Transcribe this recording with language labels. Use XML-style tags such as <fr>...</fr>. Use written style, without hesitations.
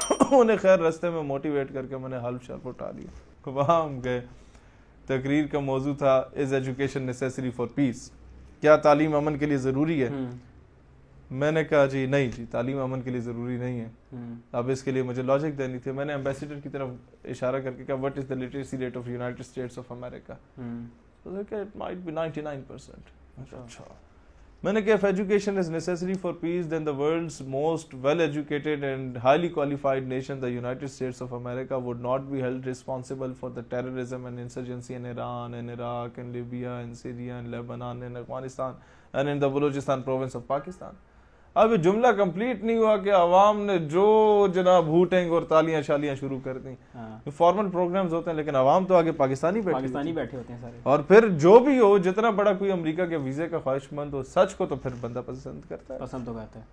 <ur>انہیں خیر رستے میں موٹیویٹ کر کے میں نے حلف شلف اٹھا لیا. وہاں ہم گئے, تقریر کا موضوع تھا</ur> <en>is education necessary for peace,</en> <ur>کیا تعلیم امن کے لیے ضروری ہے. میں نے کہا جی نہیں جی تعلیم امن کے لیے ضروری نہیں ہے, اب اس کے لیے مجھے لاجک دینی تھی. میں نے ایمبیسیڈر کی طرف اشارہ کر کے کہا</ur> <en>what is the literacy rate of United States of America,</en> <ur>تو</ur> <en>It might be 99%.</en> <ur>اچھا. میں نے کہا</ur> <en>if education is necessary for peace then the world's most well educated and highly qualified nation the United States of America would not be held responsible for the terrorism and insurgency in Iran and Iraq and Libya and Syria and Lebanon and Afghanistan and in the Balochistan province of Pakistan.</en> <ur>اب جملہ complete نہیں ہوا کہ عوام نے جو جناب hooting اور تالیاں شالیاں شروع کر دیں. فارمل پروگرامز ہوتے ہیں لیکن عوام تو آگے پاکستانی بیٹھے ہوتے ہیں سارے. اور پھر جو بھی ہو, جتنا بڑا کوئی امریکہ کے ویزے کا خواہش مند ہو, سچ کو تو پھر بندہ پسند کرتا ہے, پسند تو کرتا ہے.</ur>